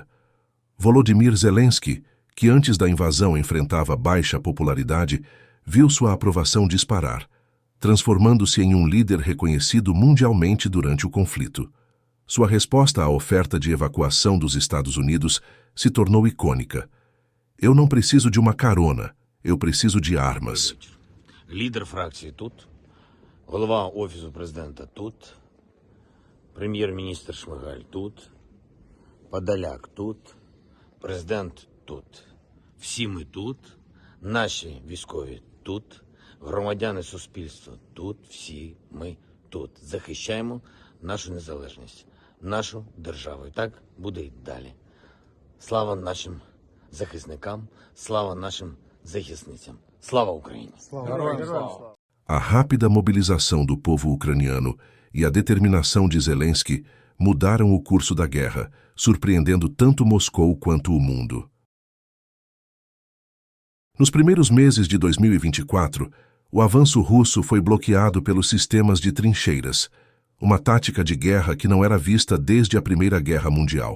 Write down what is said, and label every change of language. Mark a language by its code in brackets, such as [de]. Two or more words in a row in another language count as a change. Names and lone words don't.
[pt] Volodymyr Zelensky, que antes da invasão enfrentava baixa popularidade, viu sua aprovação disparar, transformando-se em um líder reconhecido mundialmente durante o conflito. Sua resposta à oferta de evacuação dos Estados Unidos se tornou icônica. Eu não preciso de uma carona, eu preciso de armas. [uk] Лідер фракції тут, голова Офісу президента тут, прем'єр-міністр Шмигаль тут, Подоляк тут, президент тут. Всі ми тут, наші військові тут, громадяни суспільства тут, всі ми тут. Захищаємо нашу незалежність, нашу державу. І так буде й далі. Слава нашим захисникам, слава нашим захисницям. Слава Україні! [pt] A rápida mobilização do povo ucraniano e a determinação de Zelensky mudaram o curso da guerra, surpreendendo tanto Moscou quanto o mundo. Nos primeiros meses de 2024, o avanço russo foi bloqueado pelos sistemas de trincheiras, uma tática de guerra que não era vista desde a Primeira Guerra Mundial.